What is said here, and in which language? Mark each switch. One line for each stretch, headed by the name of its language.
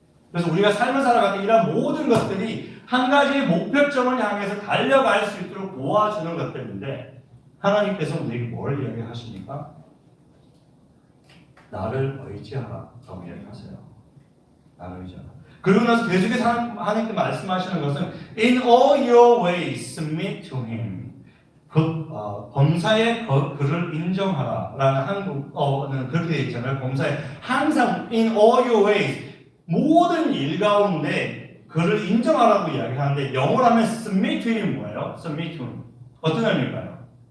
Korean: 그래서 우리가 삶을 살아갈 때 이런 모든 것들이 한 가지의 목표점을 향해서 달려갈 수 있도록 도와주는 것들인데 하나님께서 우리에게 뭘 이야기하십니까? 나를 의지하라 라고 이야기하세요. 나를 의지하라. 그러고 나서 계속해서 하나님께 말씀하시는 것은
English: In all your ways submit to him.
Korean: 범사의 그를 인정하라 라는 한국어는 그렇게 되어 있잖아요. 범사에 항상
English: in all your ways
Korean: 모든 일 가운데 그를 인정하라고 이야기하는데 영어로 하면
English: submit to him
Korean: 뭐예요?
English: submit to him.
Korean: 어떤 의미일까요?